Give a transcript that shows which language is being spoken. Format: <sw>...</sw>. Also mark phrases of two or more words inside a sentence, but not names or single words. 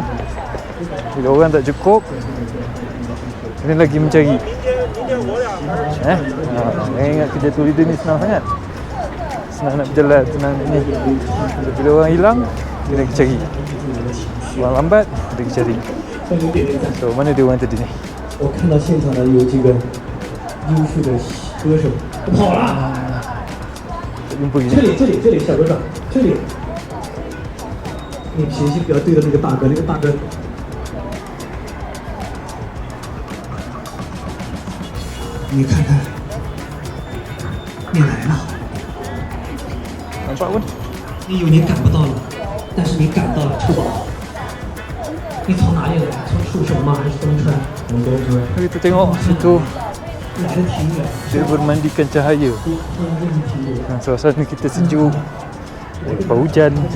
<ms>Bila orang tak cukup, ini lagi mencari. Yang ingat kerja tour leader ni senang sangat. Senang nak berjalan, senang ni. Bila orang hilang, dia lagi cari. Orang lambat, dia lagi cari. So, mana dia orang tadi ni?</ms> <zh>我看到现场呢有这个优秀的歌手跑了， Jumpa 这 gini. 里小哥哥，这里，你脾气不要对着那个大哥，你看看，你来了，</zh> <ms>Nampak pun?</ms> <zh>你以为你赶不到了，但是你赶到了，臭宝。你从哪里来？从树熊吗？还是东川？从东川。</zh> <ms>Kita tengok situ</ms> <zh>来的挺远，</zh> <ms>dia bermandikan cahaya.</ms> <zh>挺远。</zh> <ms>Suasana kita sejuk. Lepas hujan.</ms>